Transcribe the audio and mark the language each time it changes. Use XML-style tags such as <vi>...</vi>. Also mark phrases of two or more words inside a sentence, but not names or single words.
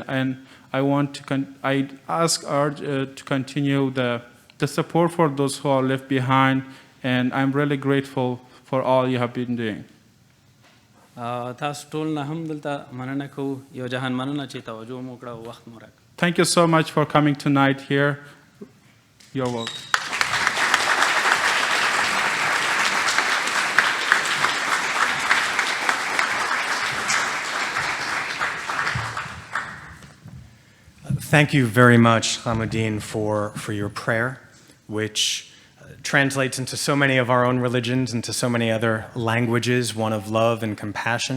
<en>And I ask to continue the support for those who are left behind. And I'm really grateful for all you have been doing.</en> <ps>تاسو ټول نه هم دلته مننه کوو، یو جهان مننه چې توجه مو وکړه او وخت مو راکړ.</ps> <en>Thank you so much for coming tonight here. You're welcome. Thank you very much, Hamuddin, for your prayer, which translates into so many of our own religions, into so many other languages, one of love and compassion.</en>